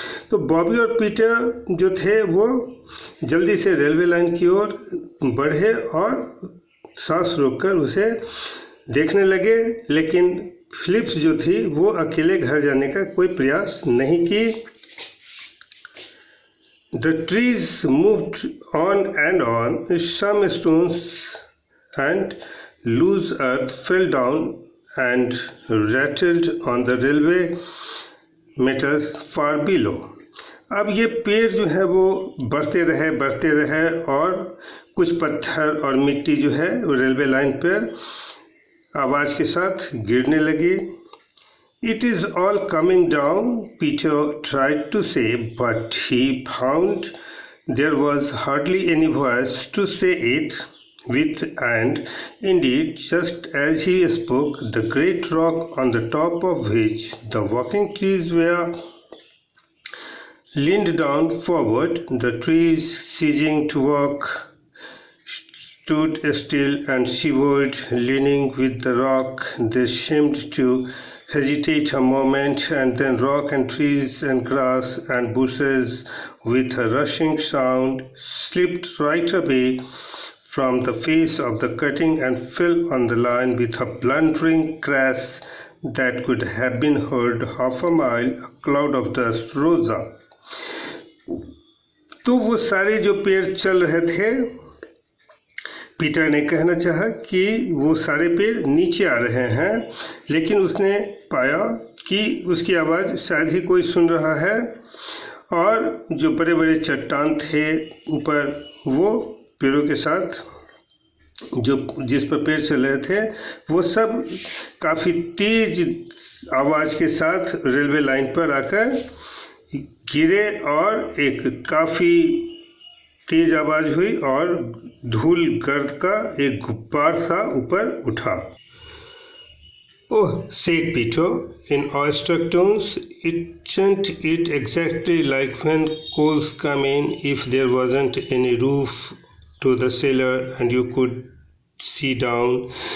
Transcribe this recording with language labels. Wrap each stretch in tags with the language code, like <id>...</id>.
<hi>तो बॉबी और पीटर जो थे वो जल्दी से रेलवे लाइन की ओर बढ़े और सांस रोककर उसे देखने लगे, लेकिन फिलिप्स जो थी वो अकेले घर जाने का कोई प्रयास नहीं की.</hi> <en>The trees moved on and on. Some stones and loose earth fell down and rattled on the railway metals far below.</en> <hi>अब ये पेड़ जो है वो बढ़ते रहे और कुछ पत्थर और मिट्टी जो है रेलवे लाइन पर आवाज़ के साथ गिरने लगी.</hi> <en>It is all coming down, Peter tried to say, but he found there was hardly any voice to say it with, and indeed, just as he spoke, the great rock on the top of which the walking trees were leaned down forward. The trees, ceasing to walk, stood still and shivered, leaning with the rock. They seemed to hesitate a moment, and then rock and trees and grass and bushes with a rushing sound slipped right away from the face of the cutting and fell on the line with a blundering crash that could have been heard half a mile. A cloud of dust rose up.</en> <hi>तो वो सारे जो पेड़ चल रहे थे, Peter ने कहना चाहा कि वो सारे पेड़ नीचे आ रहे हैं, लेकिन उसने पाया कि उसकी आवाज़ शायद ही कोई सुन रहा है, और जो बड़े बड़े चट्टान थे ऊपर वो पेड़ों के साथ जो जिस पर पेड़ चल रहे थे वो सब काफ़ी तेज आवाज़ के साथ रेलवे लाइन पर आकर गिरे और एक काफ़ी तेज आवाज़ हुई और धूल गर्द का एक गुब्बार सा ऊपर उठा.</hi> <en>Oh, said Peter in awestruck tones, isn't it exactly like when coals come in if there wasn't any roof to the cellar and you could see down?</en>